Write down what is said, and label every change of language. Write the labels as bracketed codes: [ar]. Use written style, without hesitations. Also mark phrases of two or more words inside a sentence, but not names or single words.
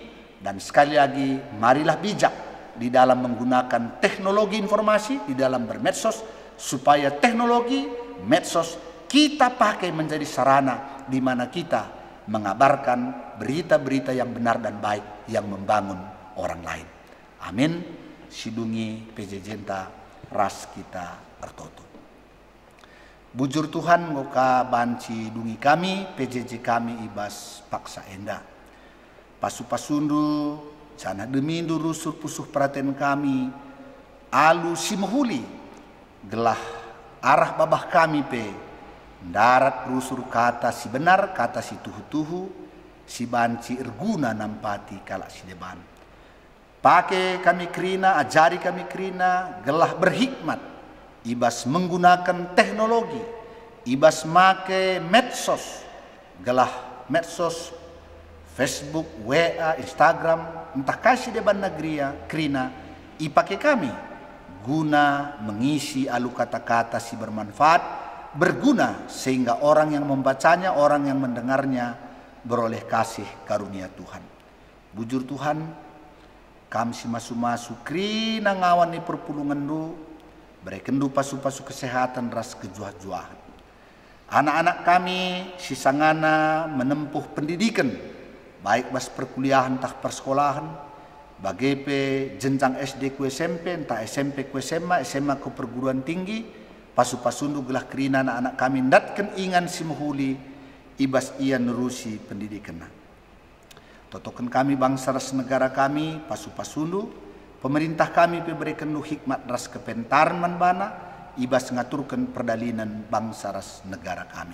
[id] Dan sekali lagi, marilah bijak di dalam menggunakan teknologi informasi, di dalam bermedsos, supaya teknologi medsos kita pakai menjadi sarana di mana kita mengabarkan berita-berita yang benar dan baik yang membangun orang lain. Amin. [btx] Sidungi pejejenta ras kita artoto. Bujur Tuhan ngoka banci dungi kami, PJJ kami ibas paksa enda. Pasu-pasundu, cana demindu rusur pusuh perhatian kami, alu simhuli, gelah arah babah kami pe, darat rusur kata si benar, kata si tuhu-tuhu, si banci erguna nampati kalak si deban. Pakai kami kerina, ajari kami kerina, gelah berhikmat, ibas [id] menggunakan teknologi, [btx] ibas make medsos, gelah medsos, [id] Facebook, WA, Instagram, [btx] entah kasih deban negeri ya, kerina, ipakai kami, [id] guna mengisi alu kata-kata si bermanfaat, berguna sehingga orang yang membacanya, orang yang mendengarnya beroleh kasih karunia Tuhan. [btx] Bujur Tuhan, kami si masu-masu krina ngawan ni perpulungan du, berekendu pasu-pasu kesehatan ras kejuah-juahan. Anak-anak kami si sangana [id] menempuh pendidikan, [btx] baik bas perkuliahan entah persekolahan, bagepe jenjang SD ku SMP, entah SMP ku SMA, SMA ku [id] perguruan tinggi, [btx] pasu-pasundu gelah kerina anak-anak kami ndatkan ingan si muhuli, ibas ia nerusi pendidikan. Totokan kami bangsa ras negara kami, pasu-pasundu, pemerintah kami berikan hikmat ras kepentaran manbana, ibas ngaturkan perdalinan bangsa ras negara kami.